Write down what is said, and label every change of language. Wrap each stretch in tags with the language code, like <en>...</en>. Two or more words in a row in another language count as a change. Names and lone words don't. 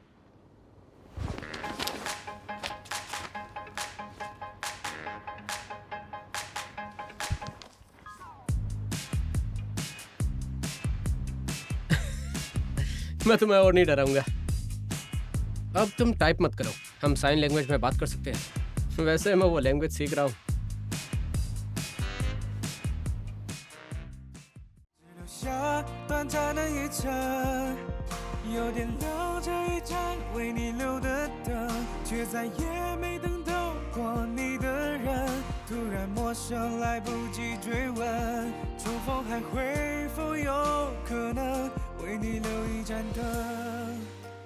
<hi>मैं तुम्हें और नहीं डराऊंगा। अब तुम टाइप मत करो, हम साइन लैंग्वेज में बात कर सकते हैं। वैसे मैं वो लैंग्वेज सीख रहा हूँ।</hi> <zh>留下短暂的一程，有点留着一盏为你留的灯，却再也没等到过你的人。突然陌生，来不及追问，重逢还会否有可能为你留一盏灯？</zh>